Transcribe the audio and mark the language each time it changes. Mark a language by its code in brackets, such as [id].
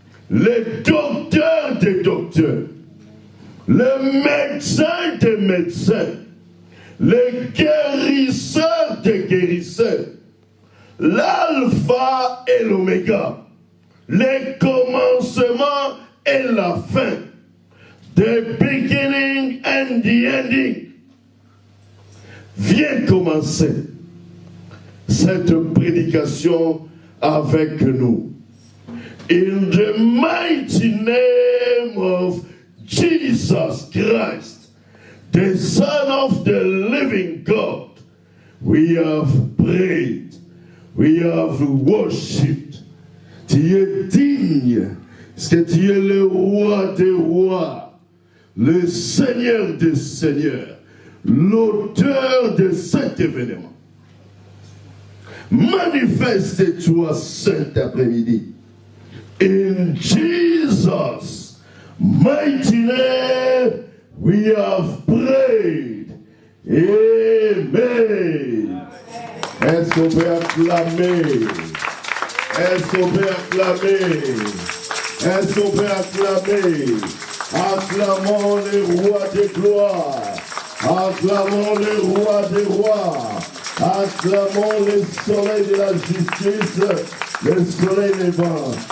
[fr] Le docteur des docteurs, le médecin des médecins, le guérisseur des guérisseurs, l'alpha et l'oméga, le commencement et la fin, [en] the beginning and the ending. [fr] Viens commencer cette prédication avec nous. [en] In the mighty name of Jesus Christ, the Son of the living God, we have prayed, we have worshipped. [fr] Tu es digne, parce que tu es le roi des rois, le Seigneur des seigneurs, l'auteur de cet événement. Manifeste-toi cet après-midi. [en] In Jesus' mighty name, we have prayed. Amen. [fr] Est-ce qu'on peut acclamer? Est-ce qu'on peut acclamer? Est-ce qu'on peut acclamer? Acclamons le roi des gloires. Acclamons le roi des rois. Acclamons le soleil de la justice, le soleil levant.